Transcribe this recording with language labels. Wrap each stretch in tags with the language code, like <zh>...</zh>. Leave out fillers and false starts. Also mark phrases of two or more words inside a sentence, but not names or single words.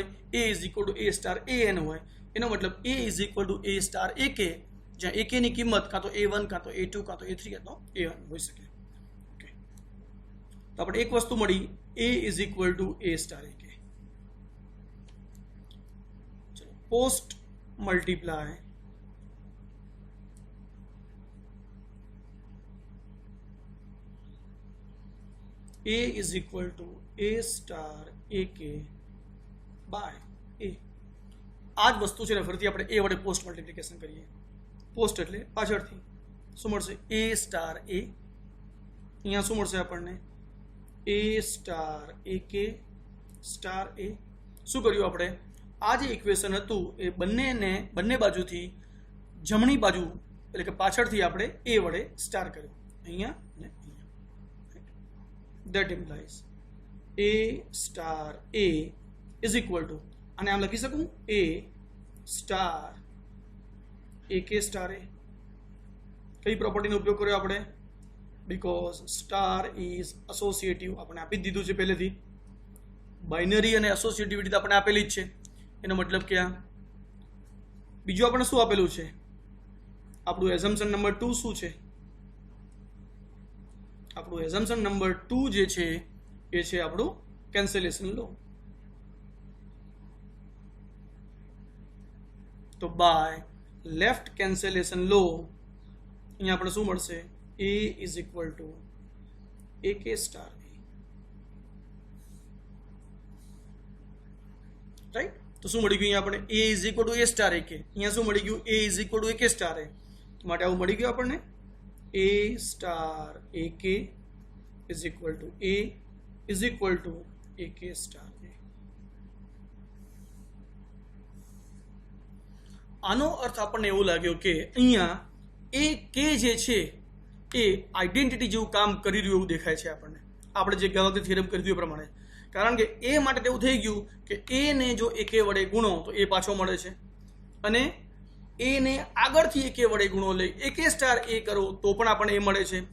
<en>A is equal to A star AN</en> <gu>હોય. એનો મતલબ</gu> <en>A is equal to A star AK,</en> <gu>જ્યાં AK ની કિંમત કાં તો A1 કાં તો A2 કાં તો A3 કાં તો A1 હોઈ શકે. ઓકે, તો આપણે એક વસ્તુ મળી,</gu> <en>A is equal to A star AK. ચલો post multiply A is equal to A star AK by A.</en> <gu>આ જ વસ્તુ છે ને ફરીથી આપણે A વડે</gu> <en>post multiplication</en> <gu>કરીએ. પોસ્ટ એટલે પાછળથી. શું મળશે?</gu> <en>A star A.</en> <gu>અહીંયા શું મળશે આપણને?</gu> <en>A star AK star A.</en> <gu>શું કર્યું આપણે? આ જે ઇક્વેશન હતું એ બંને બાજુથી જમણી બાજુ એટલે કે પાછળથી આપણે A વડે સ્ટાર કર્યું, અહીંયા ને અહીંયા.</gu> <en>That implies A star A is equal to,</en> <gu>અને આમ લખી શકું</gu> <en>A star AK star A.</en> <gu>કઈ પ્રોપર્ટીનો ઉપયોગ કર્યો આપણે?</gu> <en>because star is associative.</en> <gu>આપણે આપી જ દીધું છે પહેલેથી. બાઇનરી અને એસોસિએટિવિટી તો આપણે આપેલી જ છે. એનો મતલબ કે આ બીજું આપણે શું આપેલું છે? આપણું</gu> <en>assumption number</en> <gu>2 શું છે? આપણું</gu> <en>assumption number</en> <gu>2 જે છે એ છે આપણું</gu> <en>cancellation law.</en> <gu>તો</gu> <en>by left cancellation law</en> <gu>અહીંયા આપણે શું મળશે?</gu> <en>A is equal to AK star A.</en> <gu>રાઈટ? તો શું મળી ગયું? આપણે</gu> <en>A is equal to A star AK.</en> <gu>અહીંયા શું મળી ગયું?</gu> <en>A is equal to AK star A.</en> <gu>માટે આવું મળી ગયું આપણને.</gu> <en>A star AK is equal to A is equal to AK star A.</en> <gu>આનો અર્થ આપણને એવું લાગ્યો કે અહીંયા એ કે જે છે એ આઈડેન્ટિટી જેવું કામ કરી રહ્યું એવું દેખાય છે આપણને, આપણે જે ગયા વખતે થિયરમ કરી દીધું પ્રમાણે. કારણ કે એ માટે એવું થઈ ગયું કે એ ને જો AK વડે ગુણો તો એ પાછો મળે છે, અને એ ને આગળથી AK વડે ગુણો લઈ</gu> <en>AK star A</en> <gu>કરો તો પણ આપણને એ મળે છે.</gu>